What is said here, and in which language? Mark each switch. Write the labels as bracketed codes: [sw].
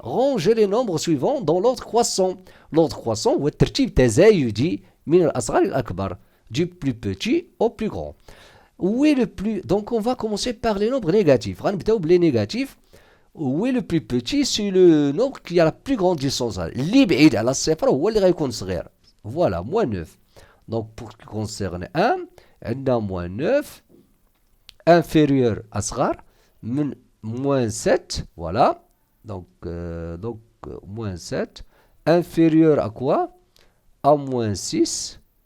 [fr] Rangez les nombres suivants dans l'ordre croissant. L'ordre croissant [ar] هو الترتيب تزايدي من الأصغر إلى الأكبر. [fr] Du plus petit au plus grand. Où est le plus... Donc, on va commencer par les nombres négatifs. Les négatifs. Où est le plus petit? C'est le nombre qui a la plus grande distance. [ar] اللي بعيد على الصفر هو اللي غيكون صغير. [fr] Voilà, moins 9. Donc, pour ce qui concerne 1, on a moins 9, inférieur à [ar] صغر, [fr] moins 7, voilà. Donc, moins 7, inférieur à quoi? À moins 6.